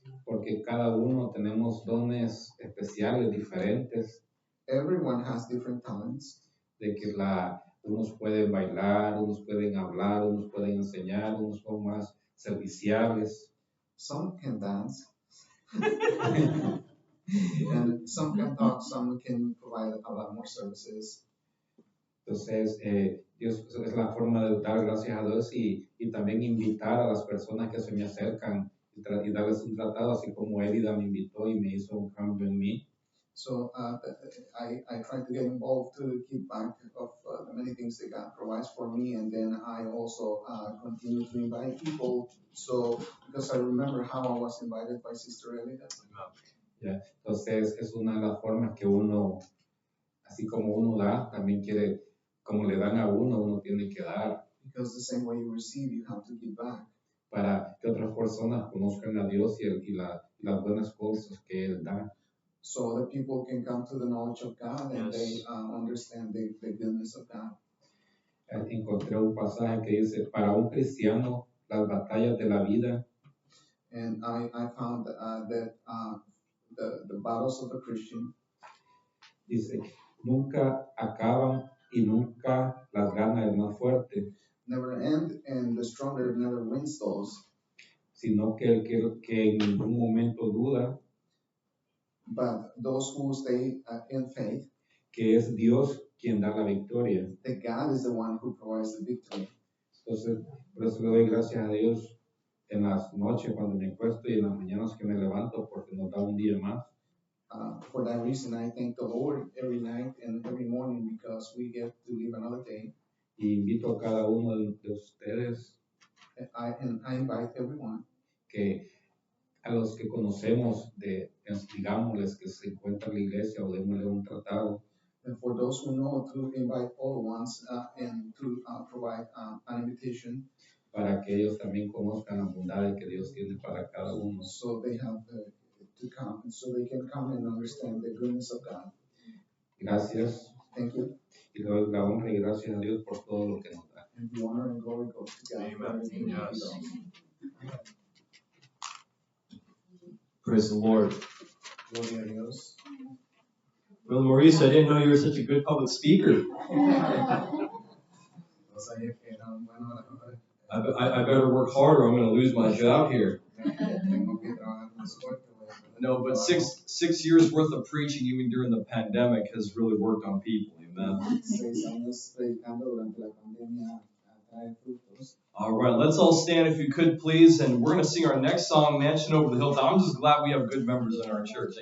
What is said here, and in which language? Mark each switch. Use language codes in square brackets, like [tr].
[es] Porque cada uno tenemos dones especiales, diferentes. [en] Everyone has different talents. [es] De que unos pueden bailar, unos pueden hablar, unos pueden enseñar, unos son más serviciales. [en] Some can dance, and some can talk, some can provide a lot more services. [es] Entonces, Dios es la forma de dar gracias a Dios y también invitar a las personas que se me acercan y darles un tratado, así como Elida me invitó y me hizo un cambio en mí. [en] So I try to get involved to keep back of the many things that God provides for me, and then I also continue to invite people. So because I remember how I was invited by Sister Elida. [es] Ya, entonces es una de las formas que uno, así como uno da, también quiere, como le dan a uno, uno tiene que dar [en] Because the same way you receive, you have to give back. [es] para que otras personas conozcan a Dios y las buenas cosas que Él da. [en] So that people can come to the knowledge of God and they understand the goodness of God. [es] Encontré un pasaje que dice, para un cristiano, las batallas de la vida [en] And I found that the battles of the Christian [es] dice, nunca acaban y nunca las gana el más fuerte, [en] never end, and the stronger never wins those, [es] sino que el que en ningún momento duda [en] but those who stay in faith, [es] que es Dios quien da la victoria. [en] that God is the one who provides the victory. [es] Entonces, por eso le doy gracias a Dios en las noches cuando me acuesto y en las mañanas que me levanto, porque nos da un día más. [en] For that reason, I thank the Lord every night and every morning because we get to live another day. [es] Y invito a cada uno de ustedes [en] And I invite everyone, [es] que a los que conocemos, digámosles que se encuentra en la iglesia o démosle un tratado, [en] and for those who know, to invite all ones and to provide an invitation [es] para que ellos también conozcan la bondad que Dios tiene para cada uno. [en] so they have to come, so they can come and understand the goodness of God. [es] Gracias. [en] Thank you. [es] Y le doy la honra y gracias a Dios por todo lo que nos da. [en] And the honor and glory goes to God. For everything that He does. Praise the Lord. [es] Gloria a Dios. [en] Brother Maurice, I didn't know you were such a good public speaker. [es] No sabía que era un buen orador. [en] I better work harder. I'm going to lose my job here. [es] Tengo que trabajar más fuerte, voy a perder [en] No, [es] mi [en] but [es] trabajo. [en] six years worth of preaching, even during the pandemic, has really worked on people. Amen. [es] 6 años predicando durante la pandemia trae frutos. [en] All right, let's all stand if you could, please. And we're going to sing our next song, Mansion Over the Hilltop. I'm just glad we have good members in our church.